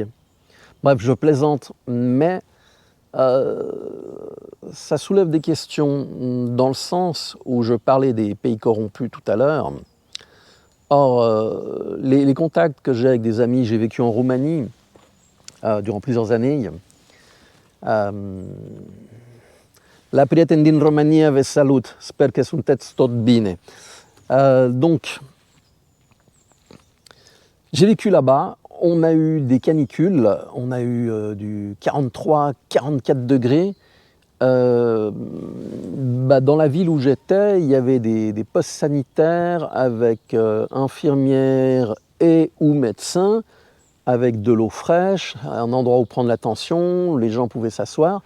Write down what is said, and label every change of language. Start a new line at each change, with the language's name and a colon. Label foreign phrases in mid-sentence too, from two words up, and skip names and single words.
French: Bref, je plaisante, mais ça soulève des questions dans le sens où je parlais des pays corrompus tout à l'heure. Or, les contacts que j'ai avec des amis, j'ai vécu en Roumanie durant plusieurs années.
Romanian: La prieten din Romania ve salut, sper că sunteți tot bine.
French: Donc, j'ai vécu là-bas, on a eu des canicules, on a eu du 43-44 degrés. Dans la ville où j'étais, il y avait des postes sanitaires avec infirmières et ou médecins, avec de l'eau fraîche, un endroit où prendre l'attention, les gens pouvaient s'asseoir.